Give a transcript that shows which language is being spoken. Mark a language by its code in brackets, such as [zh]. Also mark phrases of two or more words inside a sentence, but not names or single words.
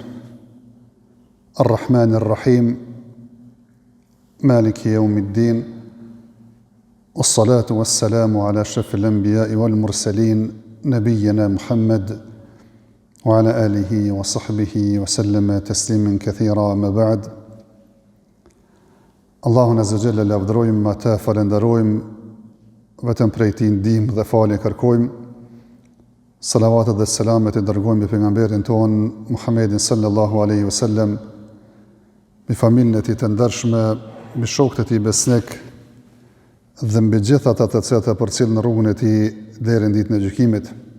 [ar] الرحمن الرحيم مالك يوم الدين. والصلاة والسلام على أشرف الأنبياء والمرسلين نبينا محمد وعلى آله وصحبه وسلم تسليما كثيرا أما بعد. [sq] Allahun [ar] عز وجل [sq] lavdërojmë, ata falenderojmë, vetëm prej tij ndihmë dhe falje kërkojmë. Salavatet dhe selamet i dërgojmë mbi pejgamberin ton Muhammedin [ar] صلى الله عليه وسلم, [sq] mbi familjen e tij të ndershme, mbi shokët e tij besnik dhe mbi gjithë ata të cilët e përcjellin rrugën e tij deri në ditën e gjykimit.